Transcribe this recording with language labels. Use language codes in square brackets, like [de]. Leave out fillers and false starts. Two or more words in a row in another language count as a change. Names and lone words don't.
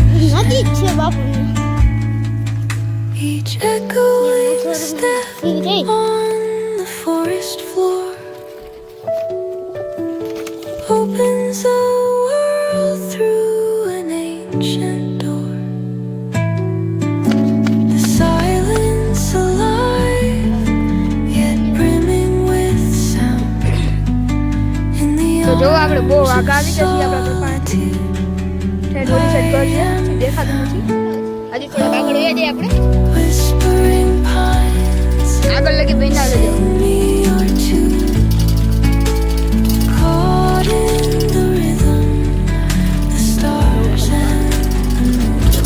[en] Each echoing step on the forest floor opens a world through an ancient door. The silence alive, yet brimming with sound. In the [gu] તો જો આપણે બહુ આગળ આવી ગયા છીએ, આપણા [en] solitude, [gu] ઠેઠ ઓલી સાઈડ પર છે, દેખાતું નથી. હજી થોડા આગળ વયા જઈએ આપણે. [en] whispering pines, [gu] આગળ લગી બેઠા લેજો. [en] sing me your tune, caught in the rhythm, the stars and the moon.